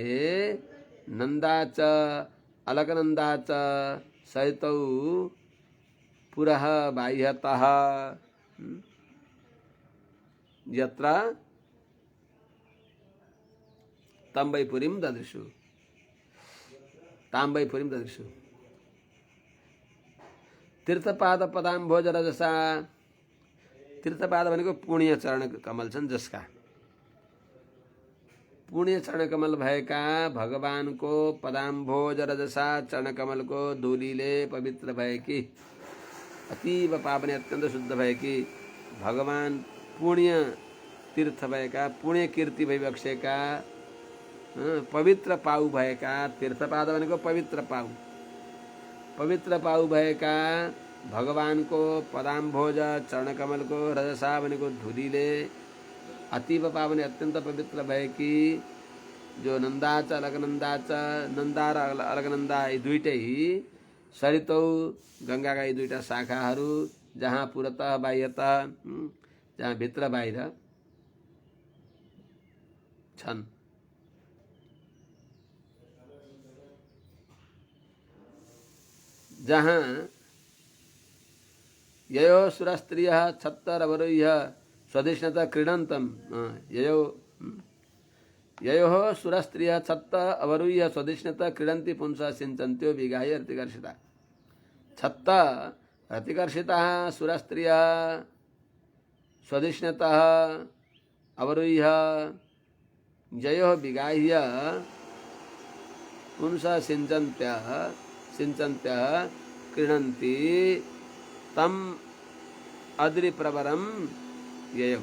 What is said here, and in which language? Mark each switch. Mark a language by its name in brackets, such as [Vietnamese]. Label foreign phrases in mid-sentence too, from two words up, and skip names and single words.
[Sanskrit] नन्दा च अलकनन्दा च सरितौ पुरः बाह्यतः यत्र ताम्बैपुरीं ददृशु। तीर्थपाद रजसा। [Nepali] तीर्थपाद भनेको पुण्य चरण कमल छन्, जसका पुण्य चरण कमल भएका भगवानको [Sanskrit] पदाम्भोज रजसा [Nepali] चरण कमलको धुलीले पवित्र भएकी, [Sanskrit] अतीव पावने [Nepali] अत्यन्त शुद्ध भएकी, भगवान पुण्य तीर्थ भएका, पुण्य कीर्ति भइबक्सेका, पवित्र पाउ भएका। तीर्थपाद भनेको पवित्र पाउ भएका भगवानको पदाम्भोज चरण कमलको रजसा भनेको धुलीले [Sanskrit] अतीव पावने [Nepali] अत्यन्त पवित्र भएकी, जो [Sanskrit] नन्दा च अलकनन्दा च, [Nepali] नन्दा र अलकनन्दा यी दुईटै सरितौ गंगाका यी दुईटा शाखाहरू, जहाँ [Sanskrit] पुरतः बाह्यतः, [Nepali] जहाँ भित्र बाहिर छन्। [Sanskrit] जहाँ ययो सुरस्त्रियः छत्तरवरुह्य स्वधिष्णतः क्रीडन्तम्। ययोः सुरस्त्रियः छत्त अवरुह्य स्वधिष्णतः क्रीडन्ति पुंसः सिञ्चन्त्यो विगाह्य रतिकर्षिता। छत्त रतिकर्षिताः सुरस्त्रियः स्वधिष्णतः अवरुह्य ययोः विगाह्य पुंसः सिञ्चन्त्यः क्रीडन्ति तम अद्रिप्रवरम ययो।